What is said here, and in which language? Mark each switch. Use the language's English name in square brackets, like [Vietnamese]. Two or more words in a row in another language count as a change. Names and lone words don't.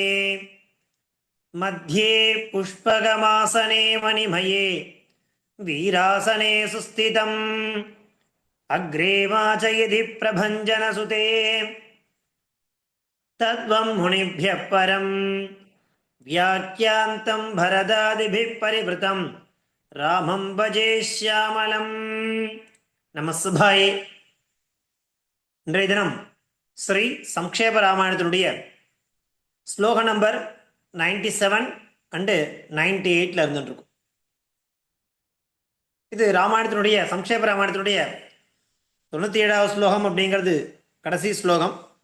[Sanskrit] मध्ये पुष्पगमासने मणिमये वीरासने सुस्थितम् अग्रे वाचयति प्रभञ्जनसुते तद्वं मुनिभ्यः परं व्याख्यान्तं भरदादिभिः परिवृतं रामं भजे श्यामलम् நமசிவாயே. [Tamil] இன்றைய தினம் ஸ்ரீ சம்க்ஷேப ராமாயணத்தினுடைய ஸ்லோக நம்பர் 97 அண்டு 98 இருந்துருக்கும். இது ராமாயணத்தினுடைய சம்க்ஷேப ராமாயணத்தினுடைய 97வது ஸ்லோகம் அப்படிங்கிறது கடைசி ஸ்லோகம்.